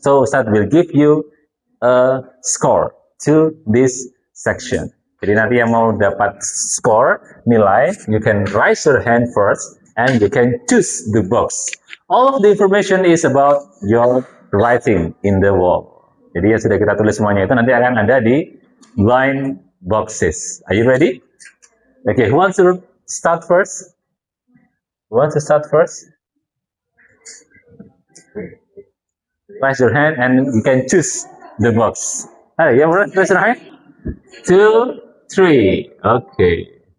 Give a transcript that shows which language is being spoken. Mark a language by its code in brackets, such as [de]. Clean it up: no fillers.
[en] So Ustadz will give you a score to this section. [id] Jadi nanti yang mau dapat score, nilai, [en] you can raise your hand first and you can choose the box. All of the information is about your writing in the wall. [id] Jadi yang sudah kita tulis semuanya itu nanti akan ada di line boxes. [en] Are you ready? Okay, who wants to start first? Who wants to start first? Raise your hand and you can choose the box. Hey, you raise your hand? 2, 3. Okay.